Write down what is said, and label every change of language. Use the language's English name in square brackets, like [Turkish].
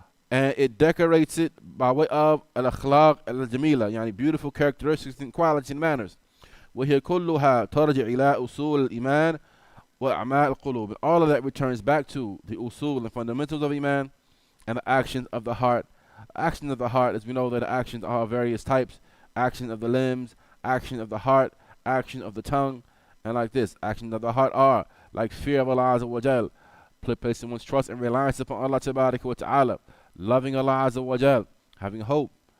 [English] And it decorates it by way of al-Akhlaq al-Jamila, yani beautiful characteristics and qualities and manners. [Arabic] وهي كلها ترجع إلى أصول الإيمان وأعمال القلوب. [English] And all of that returns back to the usul and fundamentals of Iman and the actions of the heart. Actions of the heart, as we know that the actions are various types: action of the limbs, action of the heart, action of the tongue, and like this. Actions of the heart are like fear of Allah Azza wa Jal, placing one's trust and reliance upon Allah Tabaraka wa Ta'ala, loving Allah Azza wa Jal, having hope.